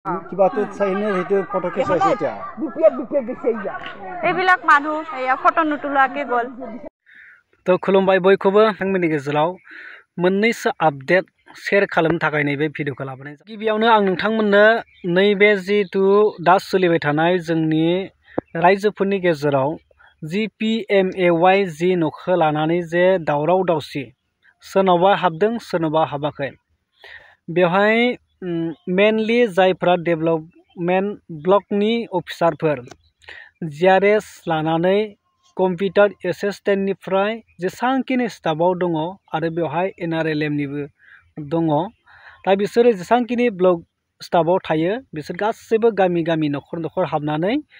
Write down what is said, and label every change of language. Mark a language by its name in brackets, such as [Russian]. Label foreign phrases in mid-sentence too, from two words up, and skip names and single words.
[Assamese] কিবাটো চাইনে হেতু ফটো চাইছে এতিয়া এইবিলাক মানুহ এয়া ফটো নুতুলাকে গল [Bodo] তো खुलुमबाय बयखौबो नोंथांमोननि गेजेराव मोननैसो आपडेट शेयर खालामनो थाखाय नैबे भिडिअखौ लाबोनाय जाबाय। गिबियावनो आं नोंथांमोननो नैबे जितु दा सोलिबाय थानाय जोंनि रायजोफोरनि गेजेराव जि PMAY जि न'खौ लानानै जे दावराव दावसि सोरनावबा हाबदों सोरनावबा हाबाखै बेवहाय मेनलि जायफ्रा [English] development block [Bodo] अफिसारफोर GRS लानानै [English] computer assistant [Bodo] जेसांखिनि स्टाफआव दङ आरो बेवहाय NRLMनिबो दङ दा बिसोरो जेसांखिनि [English] block staff [Bodo] थायो बिसोर गासैबो गामि गामि न'खर न'खर हाबनानै